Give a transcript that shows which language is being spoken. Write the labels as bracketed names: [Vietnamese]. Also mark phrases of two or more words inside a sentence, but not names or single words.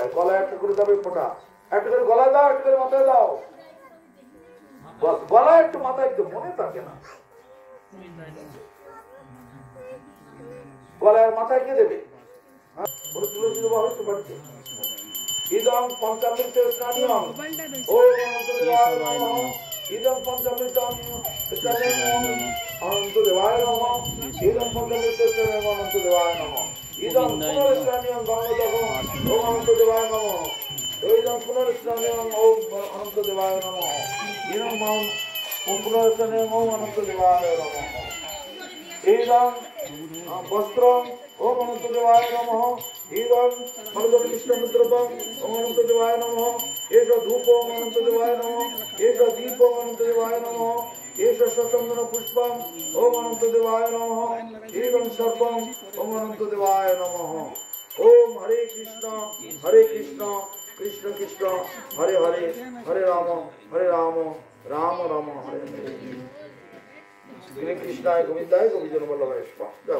[Bangla] গলায় একটা করে যাবে ফোঁটা, একটা করে গলায় দাও, একটা করে মাথায় দাও। গলায় একটু মাথায় একটু মনে থাকে না, গলায় মাথায় কে দেবে? [Sanskrit] ইদং পঞ্চামৃত স্নানিয়ং ওম অনন্ত দেবায় নমঃ। ইদং পঞ্চামৃত স্নানিয়ং অনন্ত দেবায় নমঃ। ইদং পঞ্চামৃত স্নানিয়ং অনন্ত দেবায় নমঃ। ইদং পুনঃস্নানিয়ং গঙ্গোদকং ওম অনন্ত দেবায় নমঃ। ইদং পুনঃস্নানিয়ং ওম অনন্ত দেবায় নমঃ। ইদং পুনঃস্নানিয়ং ওম অনন্ত দেবায় নমঃ। ইদং বস্ত্রং ওম অনন্ত দেবায় নমঃ। ইদং মনোদমিষ্টমদ্রবং ওম অনন্ত দেবায় নমঃ। এষ ধূপং অনন্ত দেবায় নমঃ। এষ দীপং অনন্ত দেবায় নমঃ। এষ শতচন্দন পুষ্পং ওম অনন্ত দেবায় নমঃ। ইদং সর্বং ওম অনন্ত দেবায় নমঃ। ওম হরে কৃষ্ণ কৃষ্ণ কৃষ্ণ হরে হরে, হরে রাম রাম রাম হরে হরে। শ্রী কৃষ্ণায় গোবিন্দায় গোবিন্দ বল্লভায় স্বাহা।